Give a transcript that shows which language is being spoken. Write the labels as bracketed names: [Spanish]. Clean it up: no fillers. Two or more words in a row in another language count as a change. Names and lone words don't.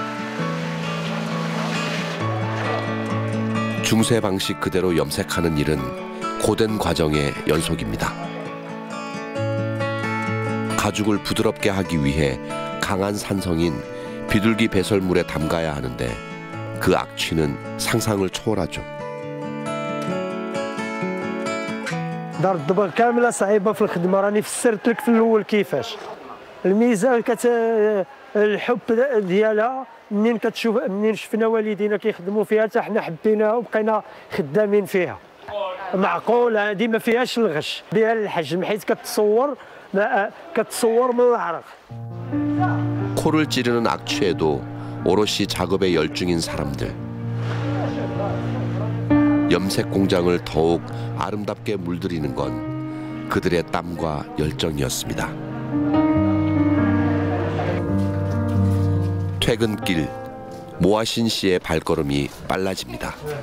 [Korean] 중세 방식 그대로 염색하는 일은 고된 과정의 연속입니다. 가죽을 부드럽게 하기 위해 강한 산성인 비둘기 배설물에 담가야 하는데 그 악취는 상상을 초월하죠. [Arabic] دار الدبر كامله صعيبه في الخدمه راني فسرت لك في الاول كيفاش الميزه الحب ديالها منين شفنا والدينا كيخدموا فيها حتى حنا حبيناها وبقينا خدامين فيها معقول هذه ما فيهاش الغش بها الحجم حيت كتصور من العرق. [Korean] 코를 찌르는 악취에도 오롯이 작업에 열중인 사람들. 염색 공장을 더욱 아름답게 물들이는 건 그들의 땀과 열정이었습니다. 퇴근길, 모아신 씨의 발걸음이 빨라집니다.